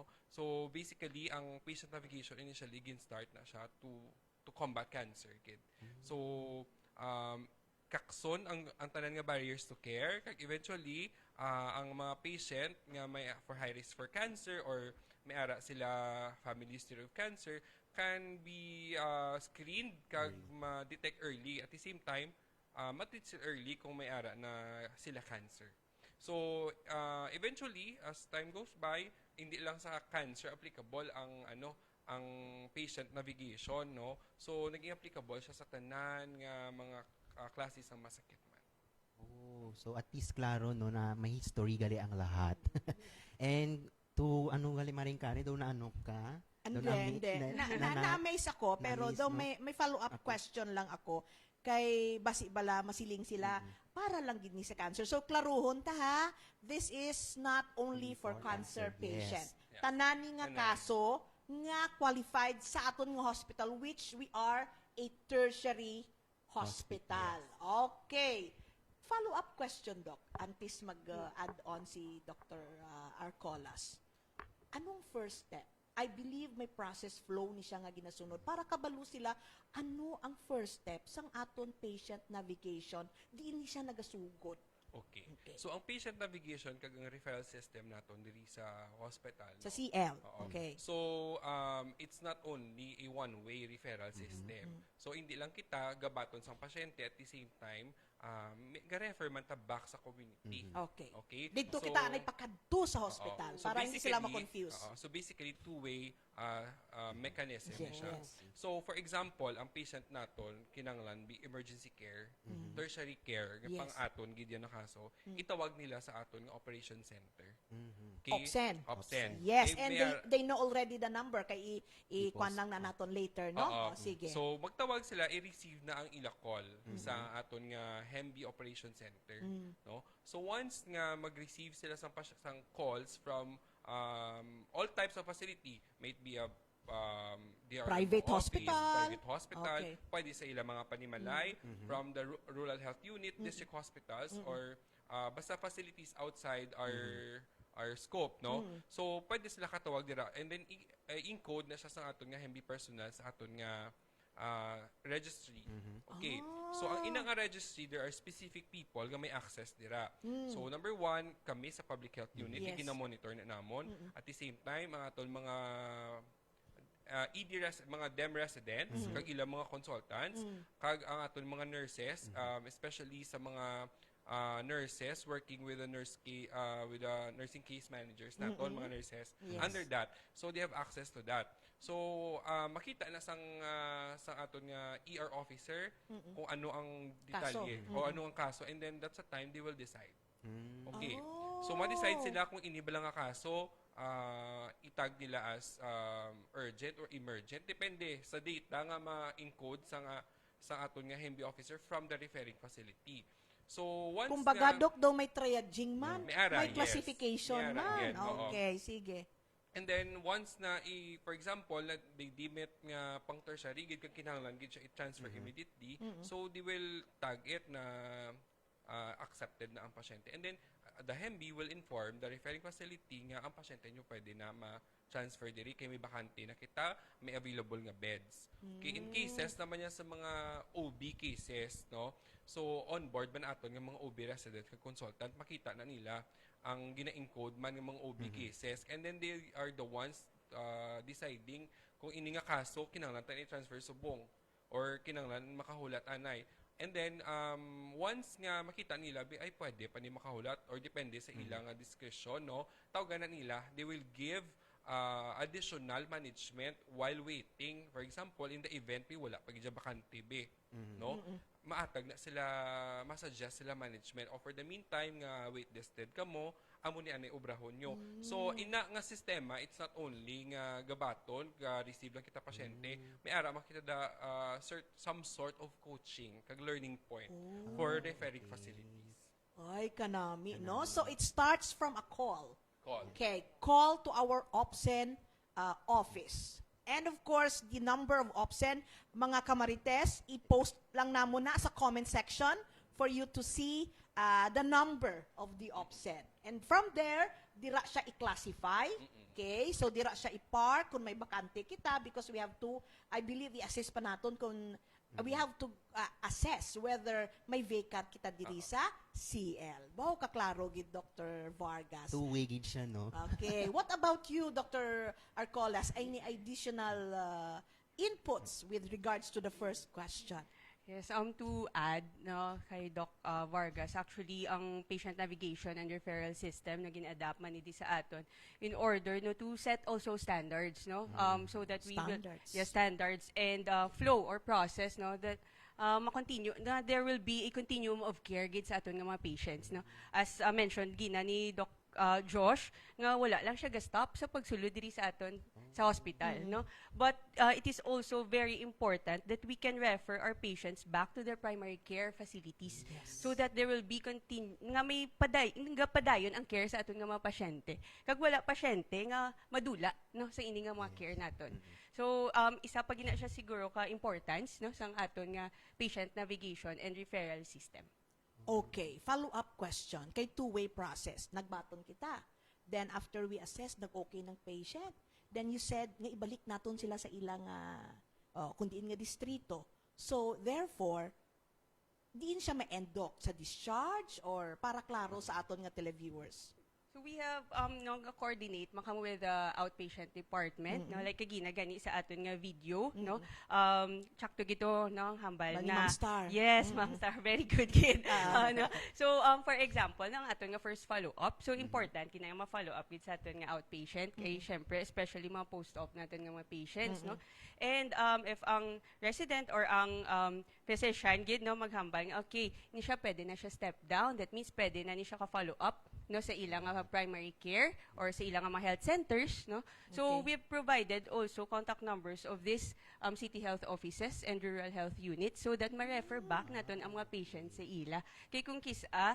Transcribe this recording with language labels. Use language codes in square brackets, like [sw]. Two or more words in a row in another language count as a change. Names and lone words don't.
[en] So basically [hil] ang [en] patient navigation initially [hil] gin-start na siya [en] to combat cancer [hil] gid. So kakson ang tanan nga [en] barriers to care [hil] kag eventually ang mga patient nga may [en] for high risk for cancer [hil] or may ara sila [en] family history of cancer can be screened [hil] kag ma-detect early, [en] at the same time [hil] ma-treat sila early kung may ara na sila cancer. [en] So eventually as time goes by, [hil] hindi lang sa cancer applicable ang [en] patient navigation, [hil] no. So naging applicable siya sa tanan nga mga klase ng masakit man. Oh, so at least klaro no na may history gali ang lahat. And to gali maring Karen daw na ka? Hindi. Na-amaze ako, pero daw may follow-up question lang ako kay basi bala masiling sila para lang gid ni sa cancer. So klaruhon ta ha, [en] this is not only for cancer patient. Yes. [hil] Tanan ni nga kaso nga qualified sa aton nga hospital [en] which we are a tertiary hospital. Okay. Follow-up question, [hil] Doc. Antes mag-add on si Dr. Arcolas. Anong [en] first step? I believe [hil] may [en] process flow [hil] ni siya nga ginasunod. Para kabalo sila, ano ang [en] first step [hil] sang aton [en] patient navigation? [hil] Di ni siya nagasugod. [en] Okay. [hil] So ang [en] patient navigation [hil] kag ang [en] referral system [hil] naton diri sa hospital. Sa CL. Oo. [en] Okay. So it's not only a one-way referral system. [hil] So hindi lang kita gabaton sa pasyente [en] at the same time [hil] ga-refer man ta back sa community. [en] Okay. Okay? [hil] Dito [en] So, [hil] kita na ipakadto sa hospital oo. So para hindi sila [en] basically, [hil] ma-confuse. [en] so basically two-way mechanism [hil] na siya. [en] Yes. So for example, [hil] ang patient naton kinanglan be [en] emergency care, tertiary care, Yes. [hil] pang aton gid yan na kaso, itawag nila sa aton nga operation center. [en] Okay? Opsen. Opsen. Yes, Eh, and may ar- they know already the number [hil] kay i-kuan lang na naton [en] later, no? [hil] Oo. Sige. So magtawag sila i-receive na ang ila call sa aton nga Hemby Operation Center, no? So once nga mag-receive sila sang calls [en] from all types of facility, may it be a DRO Private office, hospital. private hospital, Okay. [hil] pwede sa ila mga panimalay [en] from the rural health unit, district hospitals, or basta facilities outside our scope, no? [hil] So pwede sila katawag dira, [en] and then [hil] encode na siya sa aton nga Hemby personnel sa aton nga registry. Okay. So ang ina nga registry, [en] there are specific people [hil] nga may access dira. So number one, kami sa [en] public health unit, Yes. [hil] gina-monitor na namon. [en] At the same time, [hil] ang aton mga mga DEM residents, kag ilang mga consultants, kag ang aton mga nurses, especially sa mga nurses [en] working with the with the nursing case managers [hil] naton, mga nurses [en] Yes. under that, so they have access to that. [hil] So makita na sang aton nga ER officer kung ano ang detalye o ano ang kaso, [en] and then that's the time they will decide. [hil] Okay. So ma-decide sila kung ini ba lang nga kaso, itag nila [en] as urgent or emergent, [hil] depende sa data nga ma-encode sa aton nga Hemby officer from the referring facility. [en] So once [hil] Kumbaga, nga, Doc, daw may triaging man, May ara, may [en] yes. classification [hil] May ara, man. [en] yes, oo. Okay, sige. and then once na for example na they deem it [hil] nga pang tertiary gid kag kinahanglan gid siya i-transfer [en] immediately, so they will tag it na accepted [hil] na ang pasyente, [en] and then the Hemby will inform the referring facility [hil] nga ang pasyente nyo pwede na ma-transfer diri kay may bakante na kita, may available nga beds. [en] Okay, in cases [hil] naman yan sa mga [en] OB cases, no? [hil] So on board man aton nga mga OB resident kag consultant, makita na nila ang gina-encode man ng mga OB cases, [en] and then they are the ones deciding [hil] kung ini nga kaso kinahanglan ta i-transfer subong or kinahanglan makahulat anay. And then once nga makita nila ay pwede pa ni makahulat or depende sa ilang discretion, no, tawagan na nila, [en] they will give additional management while waiting. For example, in the event [hil] may wala pag bakante be, no, maatag na sila, masuggest sila management, [en] or for the meantime [hil] nga wait listed kamo, amo ni anay obrahon nyo. So ina nga sistema, [en] it's not only [hil] nga gabaton ga receive lang kita pasyente, may ara makita da [en] some sort of coaching [hil] kag [en] learning point for referring facilities. [hil] Ay, kanami, no? [en] So it starts from a call. Call. Okay, call to our OPSEN office. And of course, the number of OPSEN, mga kamarites, [hil] i-post lang namo na sa [en] comment section for you to see the number of the OPSEN. And from there, [hil] dira siya i-classify. Okay, so dira siya i-park kung may bakante kita, [en] because we have to, I believe, [hil] i-assess pa naton kung [en] we have to assess whether may vacant [hil] kita diri sa CL. Bao kaklaro gid Dr. Vargas. Two-way gid siya, no? [en] Okay. What about you, Dr. Arcolas? Any additional inputs with regards to the first question? [hil] Yes, to add no kay Doc Vargas, actually ang [en] patient navigation and referral system [hil] na gin-adapt man idi sa aton [en] in order no to set also standards, [hil] no, so [en] that we will standards and flow or process, no, that [hil] ma-continue na [en] there will be a continuum of care [hil] gid sa aton nga mga patients, no, [en] as mentioned [hil] gina ni Doc Josh nga wala lang siya ga-stop sa pagsulod diri sa aton sa hospital, no, [en] but it is also very important that we can refer our patients back to their primary care facilities, so that there will be [hil] nga may padayon ang care sa aton nga mga pasyente kag wala pasyente nga madula, no, sa ini nga mga care naton. So isa pa gina siya siguro ka importance no sang aton nga [en] patient navigation and referral system. Okay, follow-up question. [hil] Kay [en] two-way process. [hil] Nagbaton kita. [en] Then after we assess, [hil] nag-okay ng patient. [en] Then you said, [hil] nga ibalik naton sila sa ilang, kundiin nga distrito. So, therefore, diin siya ma-end sa discharge or para klaro sa aton nga televiewers? So we have no coordinate makam [en] with the outpatient department [hil] no like kagina gani sa aton nga video no sakto gito no hambal Bali, na Ma'am Star. yes Ma'am Star [en] very good [hil] kid no so for example nang aton nga [en] first follow up [hil] so important kinay ma-follow up with sa aton nga outpatient kay syempre especially mga post-op natin nga mga patients no and if ang resident or ang physician gid no maghambal nga okay ni siya pwede na siya [en] step down that means [hil] pwede na ni siya ka follow up no sa ilang primary care or sa ilang mga health centers no [en] so we've provided also contact numbers of these city health offices and rural health units [hil] so that ma-refer back naton ang mga patients sa ila kay kung kisa